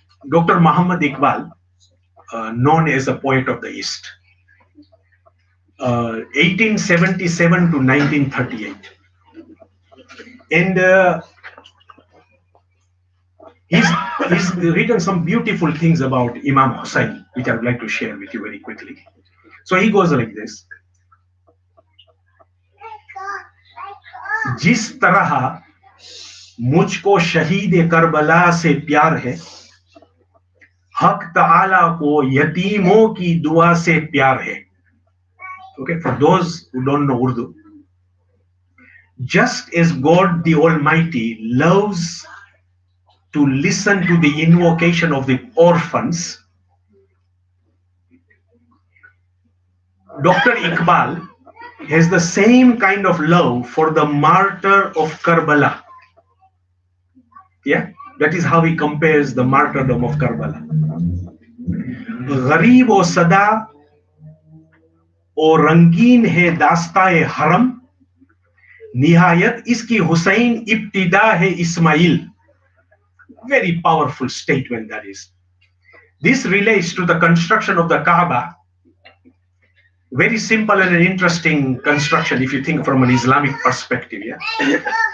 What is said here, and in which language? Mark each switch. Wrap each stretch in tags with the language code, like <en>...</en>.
<en>Dr. Muhammad Iqbal, known as a poet of the East, 1877 to 1938, and he's written some beautiful things about Imam Hussain, which I would like to share with you very quickly. So he goes like this.</en> <hi>जिस तरह मुझको शहीद Karbala से प्यार है, हक ताला को यतीमों की दुआ से प्यार है.</hi> <en>Okay, for those who don't know Urdu, just as God the Almighty loves to listen to the invocation of the orphans, Dr. Iqbal has the same kind of love for the martyr of Karbala. Yeah, that is how he compares the martyrdom of Karbala.</en> <hi>गरीब और सदा और रंगीन है दास्ताए हरम, निहायत इसकी हुसैन इब्तिदा है Ismail.</hi> <en>Very powerful statement that is. This relates to the construction of the Kaaba. Very simple and an interesting construction if you think from an Islamic perspective. Yeah?</en>